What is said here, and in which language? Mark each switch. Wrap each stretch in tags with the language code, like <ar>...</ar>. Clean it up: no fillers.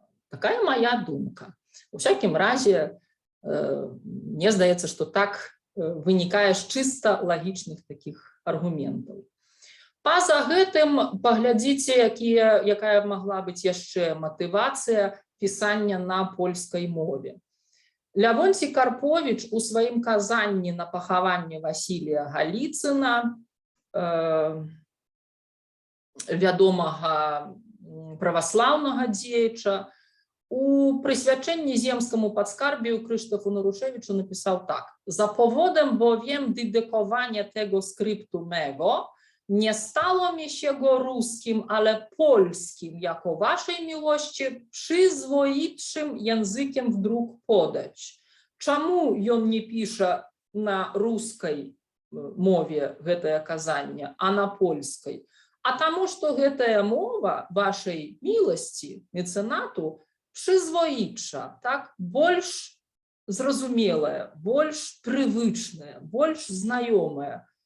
<be>Такая моя думка. У всякім разе, мне здаецца, што так вынікае з чыста лагічных такіх аргументаў. Па-за гэтым паглядзіце, якая магла быць яшчэ матывацыя пісання на польскай мове. Лявонцій Карповіч у сваім казанні на пахаванне Васілія Галіцына, вядомага праваслаўнага дзеяча, у прысвячэнні земскаму падскарбію Крzysztofu Naruszewiczu напісаў так:</be> <pl>«За powodem bowiem dedykowania tego skryptu mego nie stało mi się go ruskim, ale polskim, jako waszej miłości przyzwoitszym językiem w druk podać».</pl> <be>Чаму ён не піша на рускай мове гэтае казанне, а на польскай? А таму, што гэтая мова вашай міласці, мецэнату, прызвоіча, так, больш зразумелая, больш прывычная, больш знаёмая.</be>